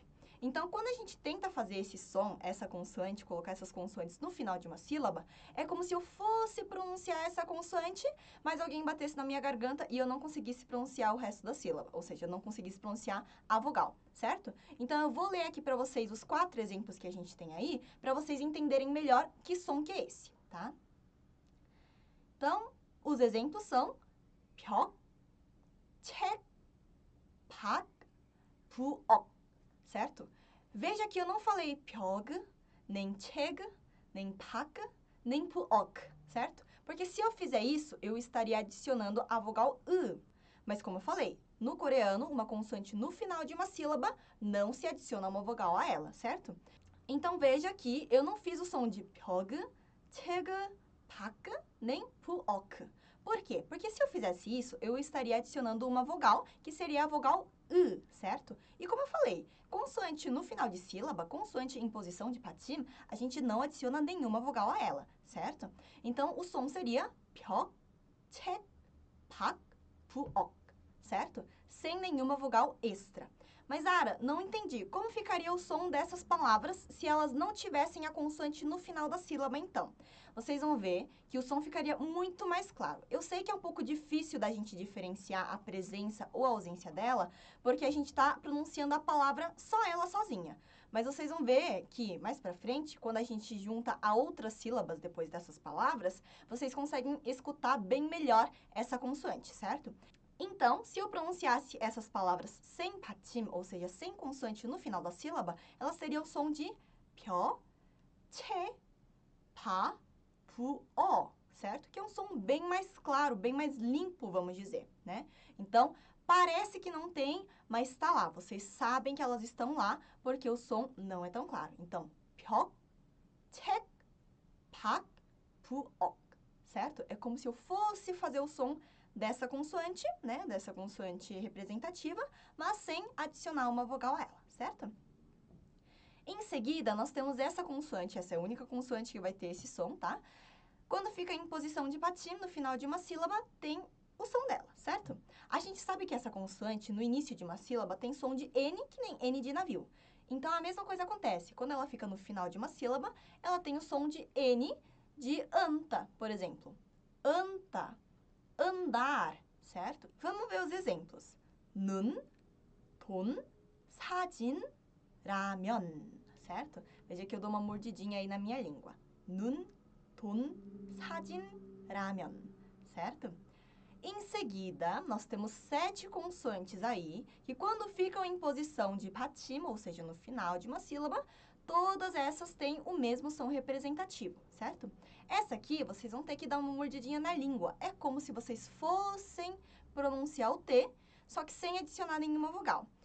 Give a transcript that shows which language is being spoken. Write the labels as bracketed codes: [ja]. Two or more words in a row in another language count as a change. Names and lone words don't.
[pt] Então, quando a gente tenta fazer esse som, essa consoante, colocar essas consoantes no final de uma sílaba, é como se eu fosse pronunciar essa consoante, mas alguém batesse na minha garganta e eu não conseguisse pronunciar o resto da sílaba, ou seja, eu não conseguisse pronunciar a vogal, certo? Então, eu vou ler aqui para vocês os 4 exemplos que a gente tem aí, para vocês entenderem melhor que som que é esse, tá? Então, os exemplos são [ko] 벽, 책, 박, 부엌, [pt] certo? Veja que eu não falei 벽, nem 책, nem 박, nem 부엌, certo? Porque se eu fizer isso, eu estaria adicionando a vogal ı. Mas como eu falei, no coreano, uma consoante no final de uma sílaba não se adiciona uma vogal a ela, certo? Então, veja que eu não fiz o som de 벽, 책, 박, nem 부엌. Por quê? Porque se eu fizesse isso, eu estaria adicionando uma vogal, que seria a vogal ı, certo? E como eu falei, consoante no final de sílaba, consoante em posição de 받침, a gente não adiciona nenhuma vogal a ela, certo? Então, o som seria [ko] 벽, 책, 박, 부엌, [pt] certo? Sem nenhuma vogal extra. Mas, Ara, não entendi. Como ficaria o som dessas palavras se elas não tivessem a consoante no final da sílaba, então? Vocês vão ver que o som ficaria muito mais claro. Eu sei que é um pouco difícil da gente diferenciar a presença ou a ausência dela, porque a gente está pronunciando a palavra só ela sozinha. Mas vocês vão ver que, mais pra frente, quando a gente junta a outras sílabas depois dessas palavras, vocês conseguem escutar bem melhor essa consoante, certo? Então, se eu pronunciasse essas palavras sem 받침, ou seja, sem consoante no final da sílaba, elas teriam o som de [ko] 벼, 채, 바, 부어, [pt] certo? Que é um som bem mais claro, bem mais limpo, vamos dizer, né? Então, parece que não tem, mas está lá. Vocês sabem que elas estão lá, porque o som não é tão claro. Então, [ko] 벽, 책, 박, 부엌, [pt] certo? É como se eu fosse fazer o som dessa consoante, né? Dessa consoante representativa, mas sem adicionar uma vogal a ela, certo? Em seguida, nós temos essa consoante, essa é a única consoante que vai ter esse som, tá? Quando fica em posição de 받침, no final de uma sílaba, tem o som dela, certo? A gente sabe que essa consoante, no início de uma sílaba, tem som de N, que nem N de navio. Então, a mesma coisa acontece. Quando ela fica no final de uma sílaba, ela tem o som de N de anta, por exemplo. Anta, andar, certo? Vamos ver os exemplos. [ko] 눈, 돈, 사진, 라면, [pt] certo? Veja que eu dou uma mordidinha aí na minha língua. [ko] 눈, 돈, 사진, 라면, [pt] certo? Em seguida, nós temos 7 consoantes aí, que quando ficam em posição de 받침, ou seja, no final de uma sílaba, todas essas têm o mesmo som representativo, certo? Essa aqui, vocês vão ter que dar uma mordidinha na língua. É como se vocês fossem pronunciar o T, só que sem adicionar nenhuma vogal.